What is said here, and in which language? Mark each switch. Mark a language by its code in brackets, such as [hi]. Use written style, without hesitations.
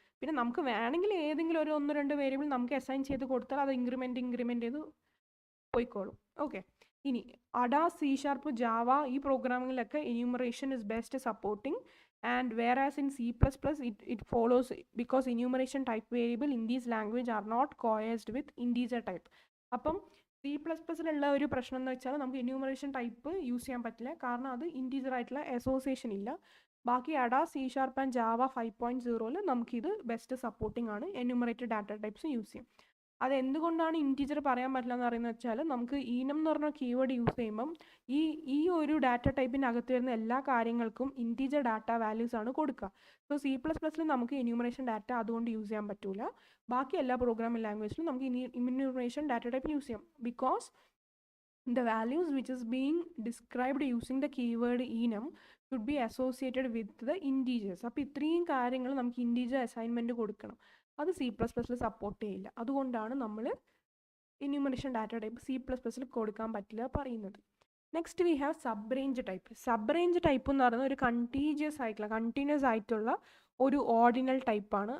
[ml] പിന്നെ നമുക്ക് വേണമെങ്കിൽ ഏതെങ്കിലും ഒരു 1-2 വേരിയബിൾ നമുക്ക് അസൈൻ ചെയ്ത് കൊടുത്താൽ അത് ഇൻക്രിമെൻറ്റ് ചെയ്ത് പോയിക്കോളും. ഓക്കെ, ഇനി അഡ, C#, ജാവ ഈ പ്രോഗ്രാമിങ്ങിലൊക്കെ enumeration is best supporting, [en] and whereas in C++ it follows because enumeration type variable in these language are not coerced with integer type. [ml] അപ്പം C++ലുള്ള ഒരു പ്രശ്നം എന്ന് വെച്ചാൽ നമുക്ക് എന്യൂമറേഷൻ ടൈപ്പ് യൂസ് ചെയ്യാൻ പറ്റില്ല, കാരണം അത് ഇൻറ്റീജർ ആയിട്ടുള്ള അസോസിയേഷൻ ഇല്ല. ബാക്കി അഡ, C# ആൻഡ് ജാവ 5.0 നമുക്കിത് ബെസ്റ്റ് സപ്പോർട്ടിംഗ് ആണ്, എന്യൂമറേറ്റഡ് ഡാറ്റ ടൈപ്സ് യൂസ് ചെയ്യും. അതെന്തുകൊണ്ടാണ് ഇൻറ്റീജർ പറയാൻ പറ്റില്ല എന്ന് പറയുന്നത് വെച്ചാൽ നമുക്ക് ഈനം എന്ന് പറഞ്ഞ കീവേഡ് യൂസ് ചെയ്യുമ്പം ഈ ഒരു ഡാറ്റ ടൈപ്പിൻ്റെ അകത്ത് വരുന്ന എല്ലാ കാര്യങ്ങൾക്കും ഇൻറ്റീജർ ഡാറ്റ വാല്യൂസ് ആണ് കൊടുക്കുക. സോ C++ൽ നമുക്ക് എന്യൂമറേഷൻ ഡാറ്റ അതുകൊണ്ട് യൂസ് ചെയ്യാൻ പറ്റില്ല. ബാക്കി എല്ലാ പ്രോഗ്രാമിംഗ് ലാംഗ്വേജിലും നമുക്ക് എന്യൂമറേഷൻ ഡാറ്റ ടൈപ്പ് യൂസ് ചെയ്യാം, [en] Because the values which is being described using the keyword enum should be associated with the integers. [ml] അപ്പോൾ ഇത്രയും കാര്യങ്ങൾ നമുക്ക് ഇൻറ്റീജർ അസൈൻമെൻറ്റ് കൊടുക്കണം, അത് C++ൽ സപ്പോർട്ട് ചെയ്യില്ല. അതുകൊണ്ടാണ് നമ്മൾ എന്യൂമറേഷൻ ഡാറ്റ ടൈപ്പ് C++ൽ കൊടുക്കാൻ പറ്റില്ല പറയുന്നത്. [en] Next we have subrange type. [ml] സബ്റേഞ്ച് type എന്ന് പറയുന്നത് ഒരു കണ്ടിന്യൂസ് ആയിട്ടുള്ള ഒരു ഓർഡിനൽ ടൈപ്പാണ്.